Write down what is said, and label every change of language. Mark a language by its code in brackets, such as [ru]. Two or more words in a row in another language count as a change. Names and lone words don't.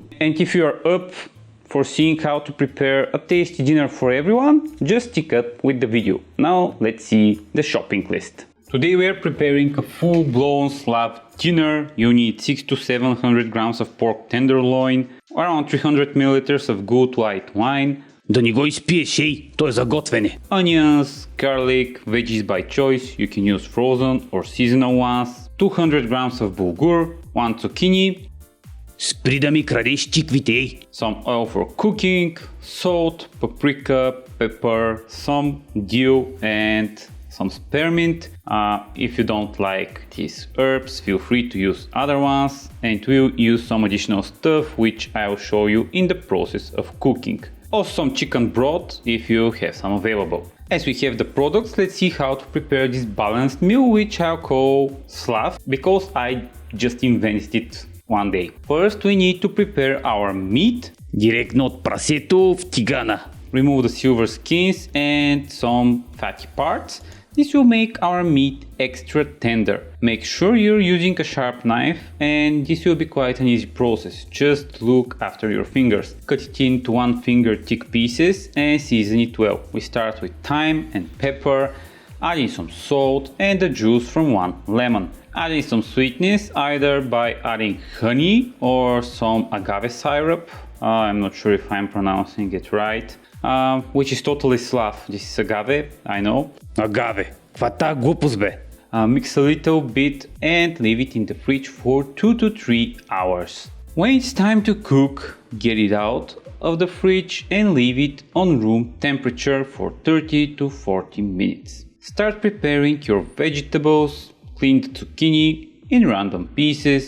[en] And if you are up for seeing how to prepare a tasty dinner for everyone, just stick up with the video. Now let's see the shopping list. Today we are preparing a full-blown Slav dinner. You need 600 to 700 grams of pork tenderloin, around 300 milliliters of good white wine. [bg] Да не го изпиеш, ей, то е за готвене. [en] Onions, garlic, veggies by choice, you can use frozen or seasonal ones. 200 grams of bulgur, 1 zucchini. [bg] Спри да ми крадеш чиквите, ей. [en] Some oil for cooking, salt, paprika, pepper, some dill and some spearmint. If you don't like these herbs, feel free to use other ones, and we'll use some additional stuff which I'll show you in the process of cooking. Also some chicken broth if you have some available. As we have the products, let's see how to prepare this balanced meal, which I'll call Slav because I just invented it one day. First we need to prepare our meat. [bg] Директно от прасето в тигана. [en] Remove the silver skins and some fatty parts. This will make our meat extra tender. Make sure you're using a sharp knife, and this will be quite an easy process. Just look after your fingers. Cut it into 1 finger thick pieces and season it well. We start with thyme and pepper, adding some salt and the juice from 1 lemon. Adding some sweetness either by adding honey or some agave syrup. I'm not sure if I'm pronouncing it right. Which is totally Slav. This is agave, I know. [bg] Агаве, каква та глупост бе? [en] Mix a little bit and leave it in the fridge for 2 to 3 hours. When it's time to cook, get it out of the fridge and leave it on room temperature for 30 to 40 minutes. Start preparing your vegetables. Clean the zucchini in random pieces.